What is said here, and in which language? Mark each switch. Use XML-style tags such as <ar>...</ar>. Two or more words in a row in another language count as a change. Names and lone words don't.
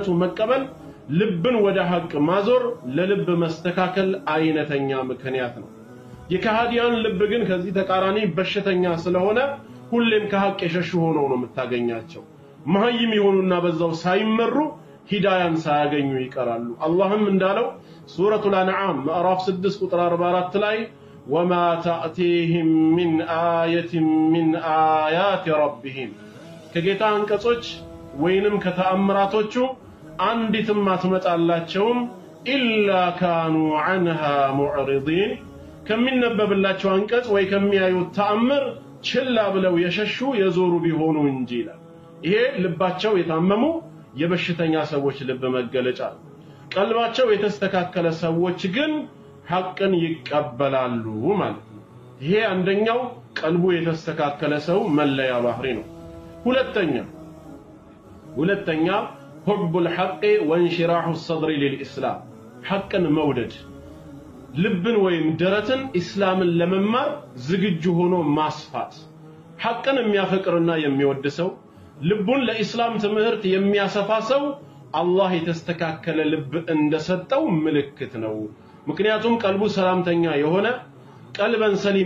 <am>መቀበል ልብን ወደ ሐቅ ማዞር ለልብ መስተካከል አይነተኛ ምክንያት ነው የካሃዲያን ልብ ግን ከዚህ ተቃራኒ በሽተኛ ስለሆነ ሁሌም ከሐቅ የሸሹ ሆነው ነው የምታገኛቸው መሃይም ይሆኑና በዛው ሳይመሩ ሂዳያን ሳያገኙ ይቀራሉ አላህም እንዳለው ሱረቱል አንዓም ምዕራፍ 6 ቁጥር 44 ላይ</am> <ar>وما تأتيهم من آية من آيات ربهم</ar> <am>ከጌታ አንቀጾች ወይንም ከተአምራቶቹ አንዲትም አትመጣላቸውም</am> <ar>إلا كانوا عنها معرضين</ar> <am>ከሚነበብላቸው አንቀጽ ወይ ከሚያዩት ተአምር ችላ ብለው የሸሹ የዞሩ ቢሆኑ እንጂ ይላል ይሄ ልባቸው የታመሙ የበሽተኛ ሰዎች ልብ መገለጫ ቀልባቸው የተስተካከለ ሰዎች ግን ሐቅን ይቀበላሉ ማለት ነው ይሄ አንደኛው ቀልቡ የተስተካከለ ሰው መለያ ባህሪ ነው ሁለተኛ</am> <ar>حب الحق وانشراح الصدر للإسلام حقا مودد</ar> <am>ልብን ወይም ደረትን እስላምን ለመማር ዝግጁ ሆኖ ማስፋት ሐቅን የሚያፈቅርና የሚወድ ሰው ልቡን ለኢስላም ትምህርት የሚያሰፋ ሰው አላህ የተስተካከለ ልብ እንደሰጠው ምልክት ነው ምክንያቱም ቀልቡ ሰላምተኛ የሆነ</am> <ar>قلبا سليما</ar>